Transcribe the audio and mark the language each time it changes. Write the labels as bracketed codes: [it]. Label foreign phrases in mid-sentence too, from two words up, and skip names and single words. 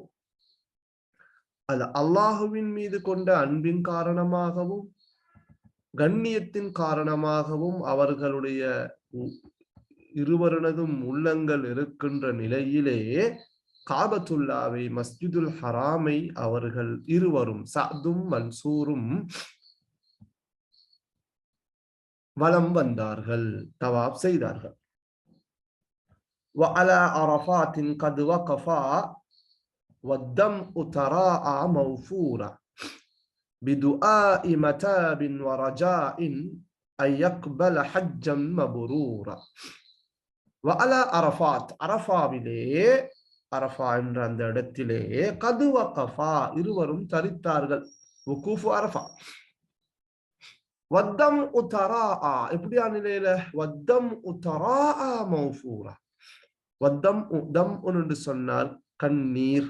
[ta] அது அல்லாஹுவின் மீது கொண்ட அன்பின் காரணமாகவும் கண்ணியத்தின் காரணமாகவும் அவர்களுடைய இருவரினதும் உள்ளங்கள் இருக்கின்ற நிலையிலே காபத்துல்லாவை, மஸ்ஜிதுல் ஹராமை அவர்கள் இருவரும் சஅதும் மன்சூரும் வலம் வந்தார்கள், தவாப் செய்தார்கள். [ar] وعلى عرفات قد وقفا والدمع تراءى موفورا بدعاء متاب ورجاء أن يقبل حجا مبرورا. وعلى عرفات, [ta] அரஃபாவிலே அரஃபா என்ற அந்த இடத்திலே [ar] قد وقفا [ta] இருவரும் தரித்தார்கள். [ar] وقوف عرفة. والدمع تراءى [ta] எப்படியா நிலையில? [ar] والدمع تراءى موفورا. [ta] வத்தம் தம் என்று சொன்னால் கண்ணீர்.